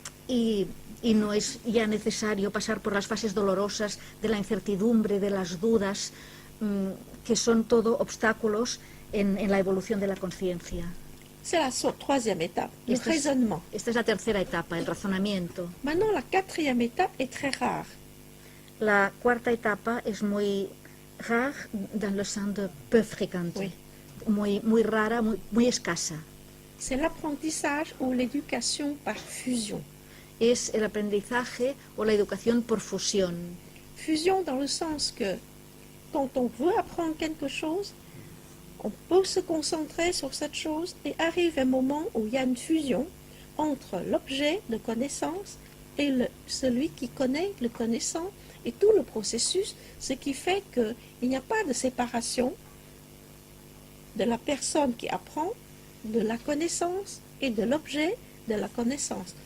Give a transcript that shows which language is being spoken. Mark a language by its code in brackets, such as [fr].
[es] Y no es ya necesario pasar por las fases dolorosas de la incertidumbre, de las dudas, que son todo obstáculos en la evolución de la conciencia. [fr] C'est la troisième étape, le raisonnement. [es] Esta es la tercera etapa, el razonamiento. [fr] Maintenant, la quatrième étape est très rare. [es] La cuarta etapa es muy [fr] rare dans le sens de peu fréquente, Oui. [es] muy rara, muy escasa. [fr] C'est l'apprentissage ou l'éducation par fusion. [es] Es el aprendizaje o la educación por fusión. [fr] Fusion dans le sens que quand on veut apprendre quelque chose, on peut se concentrer sur cette chose et arrive un moment où il y a une fusion entre l'objet de connaissance et celui qui connaît le connaissant et tout le processus, ce qui fait qu'il n'y a pas de séparation de la personne qui apprend, de la connaissance et de l'objet de la connaissance.